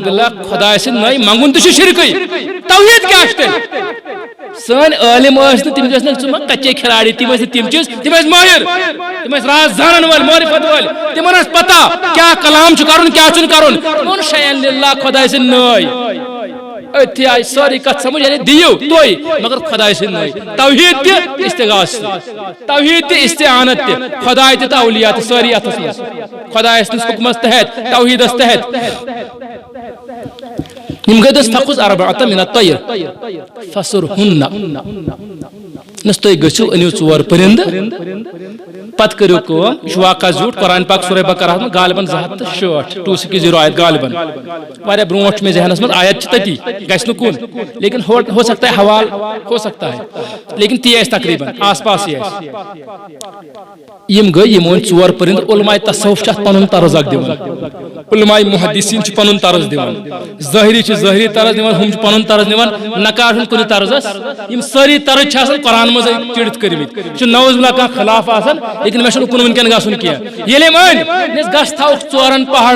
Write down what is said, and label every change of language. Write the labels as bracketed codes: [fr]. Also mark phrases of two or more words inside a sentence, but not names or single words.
[ks] باللہ خداے سٕنٛدۍ نٔے منٛگُن تہِ چھُ شرکٕے توحیٖد کیٛاہ چھُ تیٚلہِ سٲنۍ عٲلِم ٲسۍ نہٕ تِم ٲسۍ نہٕ ژٕ ما کچے کھلاڑی تِم ٲسۍ نہٕ تِم چیٖز تِم ٲسۍ مٲہِر تِم ٲسۍ راز زانن وٲلۍ معرفت وٲلۍ تِمن ٲس پتہ کیٛاہ کلام چھُ کرُن کیٛاہ چھُنہٕ کرُن ووٚن [ar] شیئن للہ [ks] خداے سٕنٛدۍ نٔے أتھی آیہِ سٲرٕے کتھ سمجھ یعنی دِیِو تُہۍ مگر خداے سٕنٛدۍ نٔے توحیٖد تہِ استغاث تہِ توحیٖد تہِ استعانت تہِ خداے تہِ تہٕ اولیاء تہِ سٲری اتھس منٛز خداے سٕنٛدِس حُکمس تحت توحیٖدس تحت یِم گٔے دٔس [ar] فخذ اربعۃ من الطیر فصرہن [ks] نس تُہۍ گٔژھِو أنِو ژور پٔرِندٕ پتہٕ کٔرِو کٲم یہِ چھُ واقعہ زیوٗٹھ قرآن پاک سورہ بقرہس منٛز غالباً 260 260 آیت غالباً واریاہ برونٛٹھ چھُ مےٚ ذہنس منٛز آیت چھِ تٔتی گژھِ نہٕ کُن لیکن [ur] ہو سکتا ہے [ks] حوال [ur] ہو سکتا ہے [ks] لیکن تی آسہِ تقریٖباً آس پاسٕے آسہِ یِم گٔے یِم ؤنۍ ژور پٔرِندٕ علماء تصوف چھِ اتھ پنُن طرز اکھ دِوان علماء محدثین چھِ پنُن طرز دِوان ظٲہری چھِ ظٲہری طرز دِوان ہُم چھِ پنُن طرز دِوان نقاد چھُنہٕ کُنہِ طرزس یِم سٲری طرز چھِ آسان قرآن منٛزٕے چِڑِتھ کٔرمٕتۍ یہِ چھُ [ar] نعوذ باللہ [ks] کانٛہہ خلاف آسان لیکن مےٚ چھُنہٕ کُن وٕنکیٚن گژھُن کینٛہہ ییٚلہِ أمۍ أنۍ گژھ تھاوُکھ ژورن پہاڑن